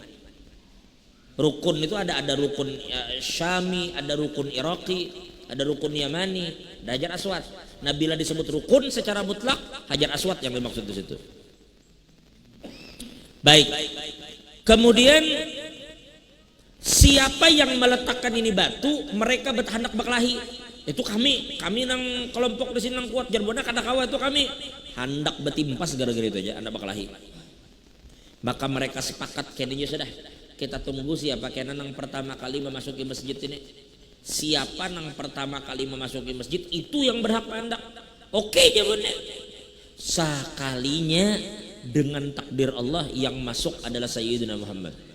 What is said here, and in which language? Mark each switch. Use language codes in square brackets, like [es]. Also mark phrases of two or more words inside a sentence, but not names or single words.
[bjn] Rukun itu ada rukun Syami, ada rukun Iraqi, ada rukun Yamani, ada Hajar Aswad. Nah, bila disebut rukun secara mutlak, Hajar Aswad yang dimaksud di situ. Baik. Kemudian siapa yang meletakkan ini batu? Mereka berhendak berkelahi. Itu kami nang kelompok di sini nang kuat jarbona kada kawa itu kami hendak betimpas gara-gara itu aja anda berkelahi. Maka mereka sepakat kayaknya sudah kita tunggu siapa kena nang pertama kali memasuki masjid ini. Siapa yang pertama kali memasuki masjid itu yang berhak hendak. Oke jawabannya. Sekalinya dengan takdir Allah yang masuk adalah Sayyidina Muhammad.